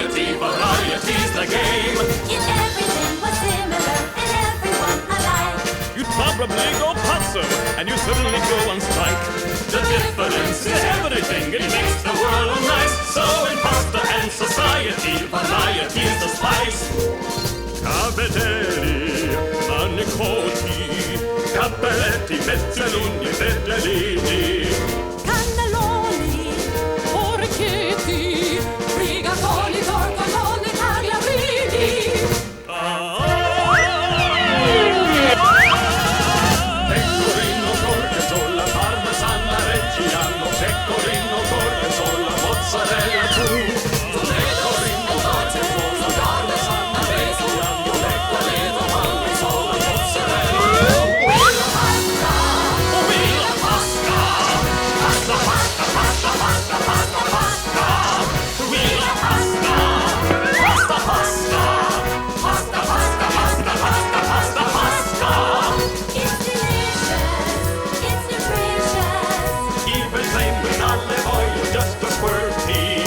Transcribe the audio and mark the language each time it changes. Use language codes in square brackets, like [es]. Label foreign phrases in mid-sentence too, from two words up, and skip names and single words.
[en] variety's the game. If everything was similar and everyone alike. You'd probably go pazzo, and you certainly go on strike. The difference is everything, it makes the world nice. So in pasta and society, variety's the spice. [it] Cavatelli, manicoti, cappelletti, mezzaluni, petalini. Cannelloni, porchetti, rigatoni, tortelloni, tagliarini. Pecorino, gorgonzola, parmesan, reggiano, pecorino, gorgonzola, mozzarella, tu. Pecorino, gorgonzola, parmesan, reggiano, pecorino, gorgonzola, mozzarella, tu. [en] Pasta, pasta, pasta, pasta, pasta, pasta. We love pasta. Pasta, pasta. Pasta, pasta, pasta, pasta, pasta, pasta. It's delicious, it's nutritious. Even plain with olive oil, just a squirty.